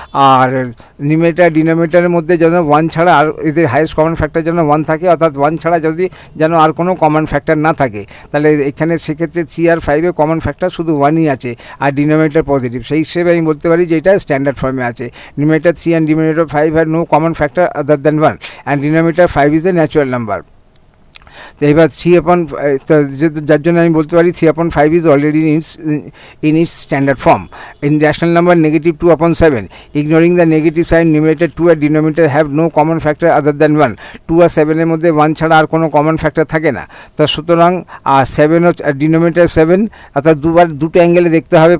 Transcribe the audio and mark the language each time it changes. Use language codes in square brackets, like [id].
[bn] আর numerator ডিনোমিনেটরের মধ্যে যেন 1 ছাড়া আর এদের হাইয়েস্ট কমন ফ্যাক্টর যেন 1 থাকে, অর্থাৎ 1 ছাড়া যদি যেন আর কোনো কমন ফ্যাক্টর না থাকে, তাহলে এখানে সেক্ষেত্রে 3 আর 5-এ কমন ফ্যাক্টর শুধু 1ই আছে আর ডিনোমিনেটর পজিটিভ। সেই হিসেবে আমি বলতে পারি যে এটা স্ট্যান্ডার্ড ফর্মে আছে। [en] Numerator 3 and denominator 5 have no common factor other than 1 and denominator 5 is a natural number. [bn] তো এবার 3/, যার জন্য আমি বলতে পারি 3/5 [en] Is already in its standard form. In rational number -2/7, ignoring the negative sign, numerator 2 আর denominator have no common factor other than 1। [bn] 2 আর 7-এর মধ্যে 1 ছাড়া আর কোনো কমন ফ্যাক্টর থাকে না। তা সুতরাং 7 আর ডিনোমিনেটর 7, অর্থাৎ দুটো অ্যাঙ্গেলে দেখতে হবে।